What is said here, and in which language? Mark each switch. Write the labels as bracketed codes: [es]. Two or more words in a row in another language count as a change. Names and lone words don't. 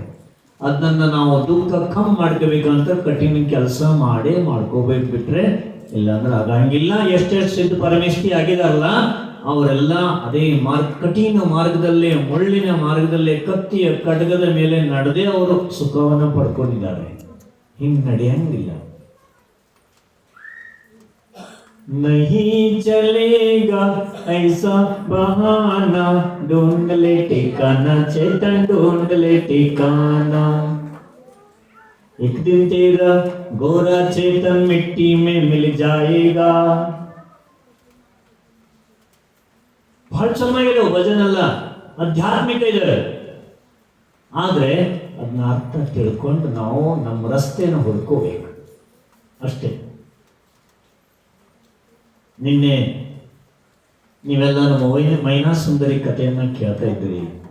[kn] ಅದನ್ನ ನಾವು ದುಃಖ ಕಮ್ಮಿ ಮಾಡ್ಕೋಬೇಕಂತ ಕಠಿಣ ಕೆಲಸ ಮಾಡ್ಕೋಬೇಕು, ಬಿಟ್ರೆ ಇಲ್ಲಾಂದ್ರೆ ಆಗಂಗಿಲ್ಲ. ಎಷ್ಟೆಷ್ಟು ಸಿದ್ಧ ಪರಮೇಶ್ವರಿ ಆಗಿದಾರಲ್ಲ ಅವರೆಲ್ಲ ಅದೇ ಕಠಿಣ ಮಾರ್ಗದಲ್ಲೇ, ಮುಳ್ಳಿನ ಮಾರ್ಗದಲ್ಲೇ, ಕತ್ತಿಯ ಖಡ್ಗದ ಮೇಲೆ ನಡೆದೇ ಅವರು ಸುಖವನ್ನು ಪಡ್ಕೊಂಡಿದ್ದಾರೆ. ಹಿಂಗೆ ನಡೆಯಂಗಿಲ್ಲ. [hi] नहीं चलेगा ऐसा बहाना, ढूंढ ले ठिकाना चेतन, ढूंढ ले ठिकाना. एक दिन तेरा गोरा चेतन मिट्टी में मिल जाएगा. [kn] ಬಹಳ ಚೆನ್ನಾಗಿದೆ ಭಜನೆ ಅಲ್ಲ, ಆಧ್ಯಾತ್ಮಿಕ ಇದೆ. ಆದ್ರೆ ಅದನ್ನ ಅರ್ಥ ತಿಳ್ಕೊಂಡು ನಾವು ನಮ್ಮ ರಸ್ತೆಯನ್ನು ಹುಡ್ಕೋಬೇಕು ಅಷ್ಟೇ. ನಿನ್ನೆ ನೀವೆಲ್ಲ ನಮ್ಮ ಮೈನಾ ಸುಂದರಿ ಕಥೆಯನ್ನ ಕೇಳ್ತಾ ಇದ್ದೀರಿ.